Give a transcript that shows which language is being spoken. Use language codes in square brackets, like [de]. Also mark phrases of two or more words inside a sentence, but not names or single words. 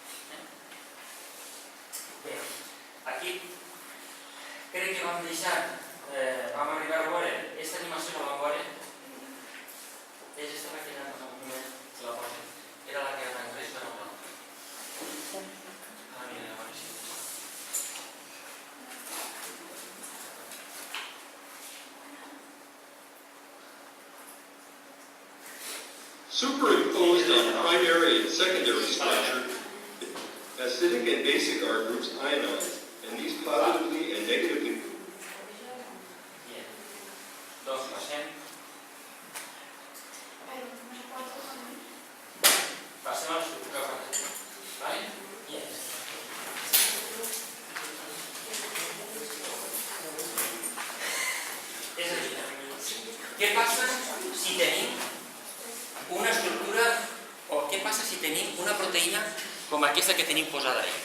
[ca] Bé, aquí crec que vam deixar, vam arribar a veure, aquesta animació la vam veure, és aquesta que era en un moment que la posa, era la que era en anglès, però no. Ah, mira, a veure si... [en] Superimposed on primary and secondary structure, acidic and basic R groups ionize, and these positively and negatively. [ca] Bien. Doncs passem. Passem a l'estructura quadrada. Vale? Yes. És a dir, què passa si tenim una estructura, o què passa si tenim una proteïna com aquesta que tenim posada ahí?